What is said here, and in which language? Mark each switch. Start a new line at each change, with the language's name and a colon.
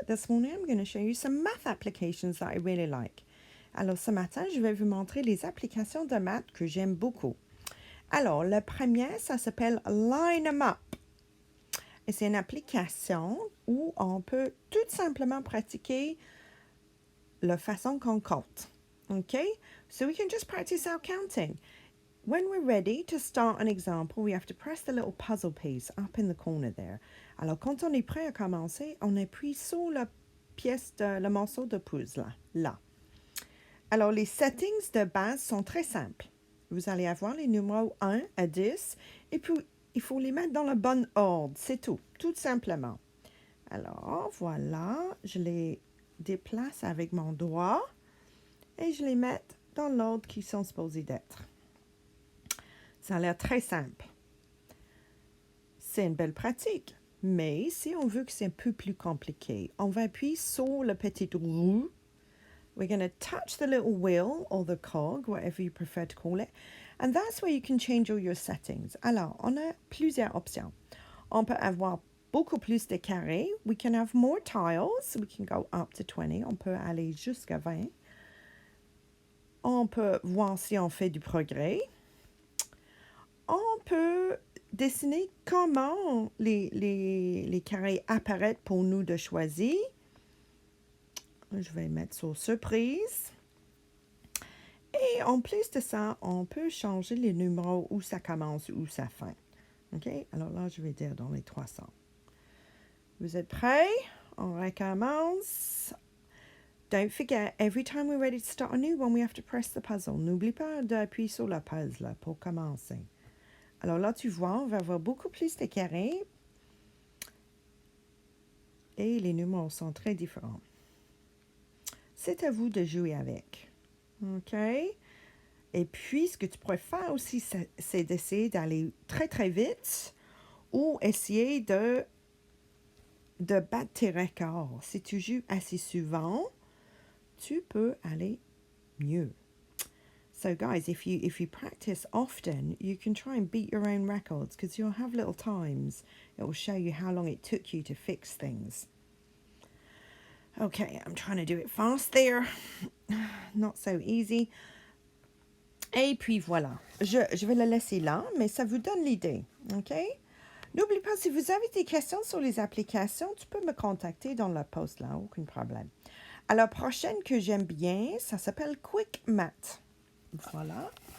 English: This morning I'm going to show you some math applications that I really like.
French: Alors ce matin, je vais vous montrer les applications de maths que j'aime beaucoup. Alors, le premier, ça s'appelle Line 'em Up. Et c'est une application où on peut tout simplement pratiquer la façon qu'on compte.
English: Okay? So we can just practice our counting. When we're ready to start an example, we have to press the little puzzle piece up in the corner there.
French: Alors, quand on est prêt à commencer, on appuie sur la pièce le morceau de puzzle, là. Alors, les settings de base sont très simples. Vous allez avoir les numéros 1 à 10 et puis il faut les mettre dans le bon ordre, c'est tout simplement. Alors, voilà, je les déplace avec mon doigt et je les mets dans l'ordre qu'ils sont supposés d'être. Ça a l'air très simple. C'est une belle pratique. Mais si on veut que c'est un peu plus compliqué, on va appuyer sur la petite roue.
English: We're going to touch the little wheel or the cog, whatever you prefer to call it. And that's where you can change all your settings.
French: Alors, on a plusieurs options. On peut avoir beaucoup plus de carrés.
English: We can have more tiles. We can go up to 20.
French: On peut aller jusqu'à 20. On peut voir si on fait du progrès. On peut dessiner comment les carrés apparaissent pour nous de choisir. Je vais mettre sur surprise. Et en plus de ça, on peut changer les numéros où ça commence, où ça fin. OK? Alors là, je vais dire dans les 300. Vous êtes prêts? On recommence.
English: Don't forget, every time we're ready to start a new one, we have to press the puzzle.
French: N'oublie pas d'appuyer sur le puzzle pour commencer. Alors là, tu vois, on va avoir beaucoup plus de carrés. Et les numéros sont très différents. C'est à vous de jouer avec. OK? Et puis, ce que tu pourrais faire aussi, c'est d'essayer d'aller très, très vite ou essayer de battre tes records. Si tu joues assez souvent, tu peux aller mieux.
English: So guys, if you practice often, you can try and beat your own records because you'll have little times. It will show you how long it took you to fix things. Okay, I'm trying to do it fast there. Not so easy.
French: Et puis voilà, je vais le laisser là, mais ça vous donne l'idée, OK? N'oublie pas, si vous avez des questions sur les applications, tu peux me contacter dans le post là, aucun problème. Alors, prochaine que j'aime bien, ça s'appelle Quick Math. Voilà.